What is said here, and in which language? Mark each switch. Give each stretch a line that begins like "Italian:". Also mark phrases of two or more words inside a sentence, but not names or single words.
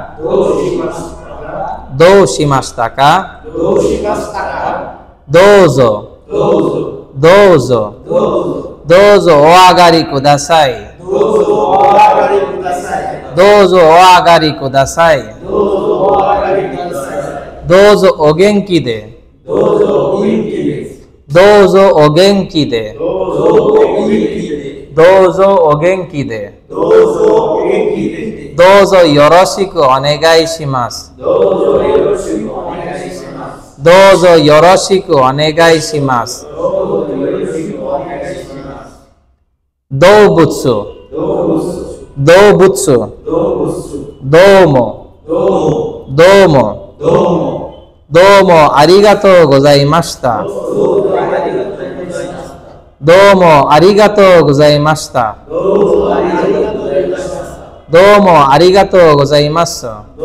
Japanese: どうしましたか どうぞ どうぞ どうぞ お 上がり ください どうぞ お 上がり ください どうぞ お 元気 でどうぞ お 元気 で どうぞ お 元気 でどうぞ よろしく お願い します どうぞ よろしく お願い します動物 動物 どうも どうも どうも ありがとう ございました どうも ありがとう ございました どうも ありがとう ございます